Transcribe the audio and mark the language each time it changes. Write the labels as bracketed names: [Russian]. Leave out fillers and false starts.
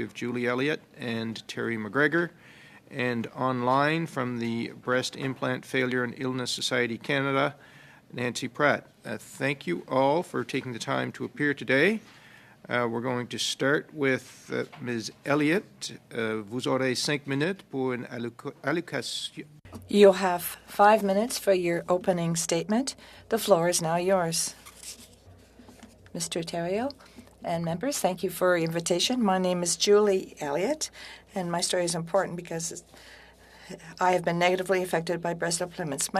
[English] We have Julie Elliott and Terry McGregor. And online from the Breast Implant Failure and Illness Society Canada, Nancy Pratt. Thank you all for taking the time to appear today. We're going to start with Ms. Elliott. [French] Vous aurez 5 minutes pour une allocation. [English] You'll have 5 minutes for your opening statement. The floor is now yours. Mr. Terrio and members, thank you for your invitation. My name is Julie Elliott, and my story is important because I have been negatively affected by breast implants.